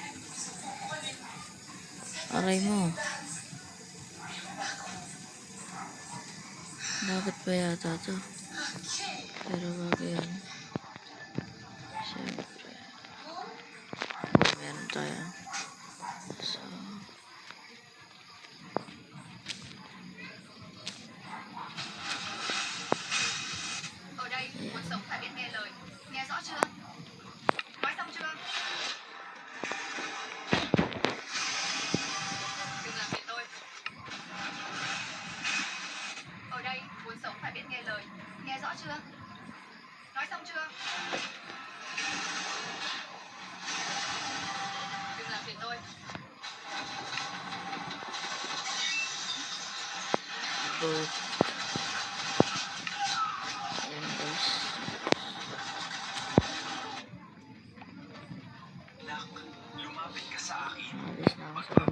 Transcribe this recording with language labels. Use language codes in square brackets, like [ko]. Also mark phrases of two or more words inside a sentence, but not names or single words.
[tl] Aray mo. Dapat pa yata to. Pero bago yan. Siyempre. Meron tayo. So. [vi] Ở đây, cuộc sống phải biết nghe lời. Nghe rõ chưa? Nói xong chưa? Đừng làm phiền tôi. Ở đây, cuộc sống phải biết nghe lời. Nghe rõ chưa? Nói xong chưa? Đừng làm phiền tôi. [tl] Boat. Ayan guys. Nak, lumapit ka sa akin. Alis na ako sa kanto.